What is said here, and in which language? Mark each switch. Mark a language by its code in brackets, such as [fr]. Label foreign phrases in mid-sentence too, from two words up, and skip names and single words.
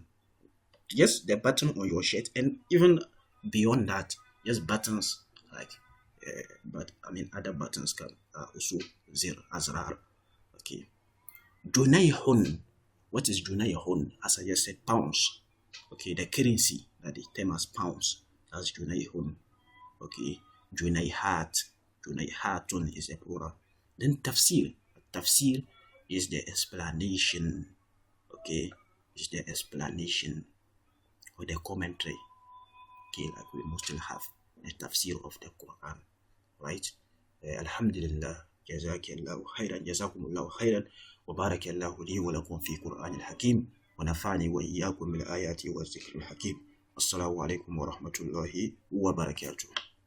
[en] Just the button on your shirt, and even beyond that, just buttons like, but I mean other buttons can also [ar] zir, azrar. [en] Okay. Junayhun. What is junayhun? As I just said, pounds. Okay, the currency that is termed as pounds. That's junayhun. Okay. Junayhat. Junayhatun is a plural. Then tafsir. Tafsir is the explanation. Okay, is the explanation or the commentary. Okay, like we mostly have the tafsir of the Quran, right? [ar] الحمد لله. جزاك الله خيرا. جزاكم الله خيرا. وبارك الله لي ولكم في قرآن الحكيم ونفعني وإياكم بالآيات والذكر الحكيم. السلام عليكم ورحمة الله وبركاته.